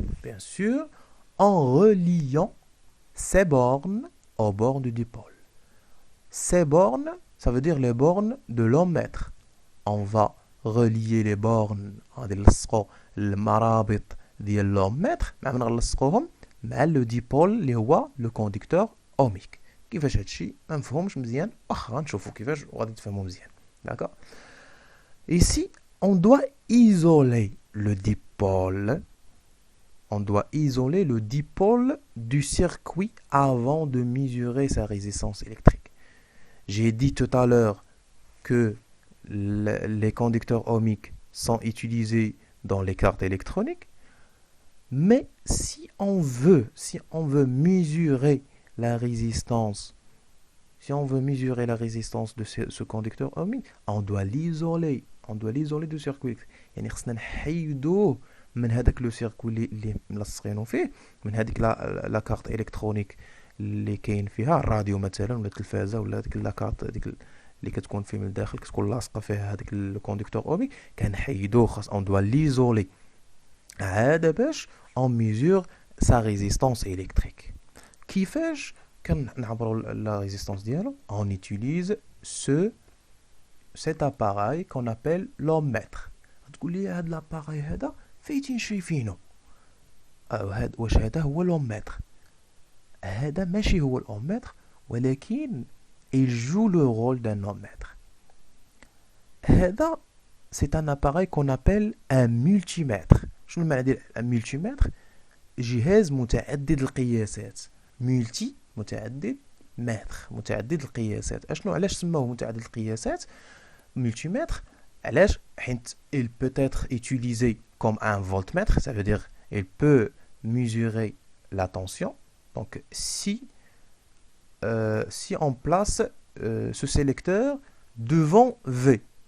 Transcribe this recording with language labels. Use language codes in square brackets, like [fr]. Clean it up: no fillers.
[fr] Bien sûr, en reliant ces bornes aux bornes du dipôle. Ces bornes, ça veut dire les bornes de l'ohmmètre. On va relier les bornes [ar] المرابط ديال [fr] l'ohmmètre [ar] مع نلصقوهم مع [fr] le dipôle [ar] اللي هو [fr] le conducteur ohmique. [ar] كيفاش هادشي ما مفهومش مزيان، واخا غنشوفوا كيفاش وغادي تفهموا مزيان. [fr] D'accord? Ici, on doit isoler le dipôle. On doit isoler le dipôle du circuit avant de mesurer sa résistance électrique. J'ai dit tout à l'heure que les conducteurs ohmiques sont utilisés dans les cartes électroniques, mais si on veut mesurer la résistance, de ce conducteur ohmique, on doit l'isoler du circuit. [ar] يعني خصنا نحيدوه من هذاك لو سيركوي اللي ملصقينو فيه، من هذيك لا كارت الكترونيك اللي كاين فيها الراديو مثلا ولا التلفازه ولا هذيك لا كارت هذيك اللي كتكون فيه من الداخل كتكون لاصقه فيها هذاك الكوندكتور اومي، كنحيدوه. خاص [fr] اون دوا ليزولي [ar] هذا باش [fr] اون ميزور سا ريزيستانس الكتريك. [ar] كيفاش كنعبروا لا ريزيستانس ديالو؟ [fr] اون يوتيليز cet appareil qu'on appelle l'ohmmètre. [ar] تقول لي هذا الاباراي هذا فايتين شايفينه، واش هذا هو l'ohmmètre؟ هذا ماشي هو الأومتر، ولكن [fr] il joue le rôle d'un ohmmètre. هذا c'est un appareil qu'on appelle un multimètre. [ar] شنو المعنى ديال un multimètre؟ جهاز متعدد القياسات. ملتي متعدد، متر متعدد القياسات. اشنو علاش سموه متعدد القياسات [fr] multimètre؟ [ar] علاش؟ حيت [fr] il peut être utilisé comme un voltmètre, ça veut dire il peut mesurer la tension. Donc si on place ce sélecteur devant V,